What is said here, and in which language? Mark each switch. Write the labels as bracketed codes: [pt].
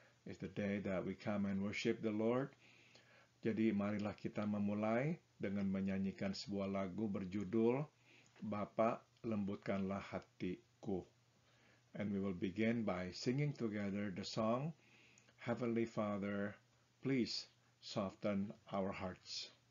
[en] It's the day that we come and worship the Lord. [id] Jadi marilah kita memulai dengan menyanyikan sebuah lagu berjudul Bapa lembutkanlah hatiku. [en] And we will begin by singing together the song Heavenly Father, please soften our hearts.